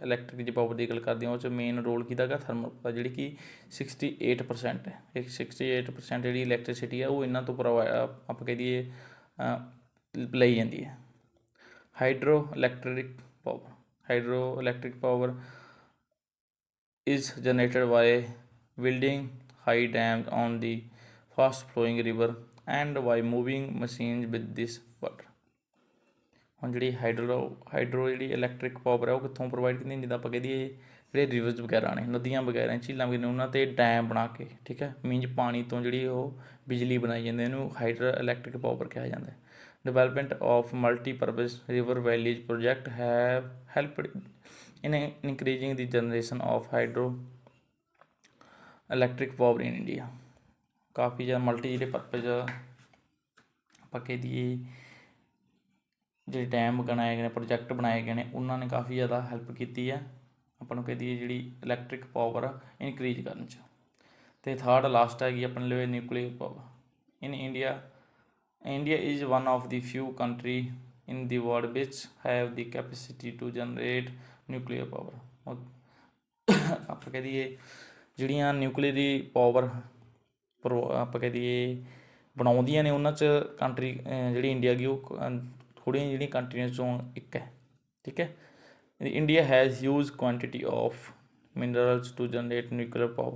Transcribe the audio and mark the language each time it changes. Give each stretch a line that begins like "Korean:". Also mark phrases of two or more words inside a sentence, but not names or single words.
Punjabi: ਇਲੈਕਟ੍ਰਿਕ ਦੀ ਪਾਵਰ ਦੀ ਗੱਲ ਕਰਦੇ ਹਾਂ ਉਹ 'ਚ
English: main role
Punjabi: ਕਿਹਦਾ ਗਾ?
English: thermal power,
Punjabi: ਜਿਹੜੀ ਕਿ 68% ਹੈ। ਇਹ 68% ਜਿਹੜੀ ਇਲੈਕਟ੍ਰੀਸਿਟੀ ਹੈ ਉਹ ਇਹਨਾਂ ਤੋਂ ਆਪਾਂ ਕਹਿ ਦਈਏ ਲਈ ਜਾਂਦੀ ਹੈ।
English: hydro electric power is generated by building high dams on the fast flowing river and by moving machines with this water।
Punjabi: ਹੁਣ ਜਿਹੜੀ ਹਾਈਡਰੋ ਜਿਹੜੀ
English: electric power
Punjabi: ਹੈ ਉਹ ਕਿੱਥੋਂ ਪ੍ਰੋਵਾਈਡ ਕੀਤੀ? ਜਿੱਦਾਂ ਆਪਾਂ ਕਹਿ ਦਈਏ ਜਿਹੜੇ ਰਿਵਰਸ ਵਗੈਰਾ ਨੇ, ਨਦੀਆਂ ਵਗੈਰਾ, ਝੀਲਾਂ ਵਗੈਰਾ ਨੇ, ਉਹਨਾਂ 'ਤੇ ਡੈਮ ਬਣਾ ਕੇ, ਠੀਕ ਹੈ, ਮੀਨਜ਼ ਪਾਣੀ ਤੋਂ ਜਿਹੜੀ ਉਹ ਬਿਜਲੀ ਬਣਾਈ ਜਾਂਦੀ, ਇਹਨੂੰ
English: hydro electric power
Punjabi: ਕਿਹਾ ਜਾਂਦਾ ਹੈ।
English: development of multipurpose river valleys project have helped in increasing the generation of hydro electric power in India।
Punjabi: ਕਾਫੀ ਜ਼ਿਆਦਾ ਮਲਟੀ ਜਿਹੜੇ ਪਰਪਜ਼ ਆਪਾਂ ਕਹਿ ਦਈਏ ਜਿਹੜੇ ਡੈਮ ਬਣਾਏ ਗਏ ਨੇ, ਪ੍ਰੋਜੈਕਟ ਬਣਾਏ ਗਏ ਨੇ, ਉਹਨਾਂ ਨੇ ਕਾਫੀ ਜ਼ਿਆਦਾ ਹੈਲਪ ਕੀਤੀ ਹੈ ਆਪਾਂ ਨੂੰ ਕਹਿ ਦਈਏ ਜਿਹੜੀ
English: electric power increase
Punjabi: ਕਰਨ 'ਚ। ਅਤੇ
English: third last
Punjabi: ਹੈਗੀ ਆਪਣੇ ਲਈ
English: nuclear power in India. India is one of the few country in the world which have the capacity to generate nuclear power।
Punjabi: ਆਪਾਂ ਕਹਿ ਦਈਏ ਜਿਹੜੀਆਂ ਨਿਊਕਲੀਅਰ ਦੀ ਪਾਵਰ ਆਪਾਂ ਕਹਿ ਦਈਏ ਬਣਾਉਂਦੀਆਂ ਨੇ ਉਹਨਾਂ 'ਚ ਕੰਟਰੀ ਜਿਹੜੀ ਇੰਡੀਆ ਗਈ ਉਹ ਥੋੜ੍ਹੀਆਂ ਜਿਹੜੀਆਂ ਕੰਟਰੀਆਂ 'ਚੋਂ ਇੱਕ ਹੈ, ਠੀਕ ਹੈ।
English: India has huge quantity of minerals to generate nuclear power.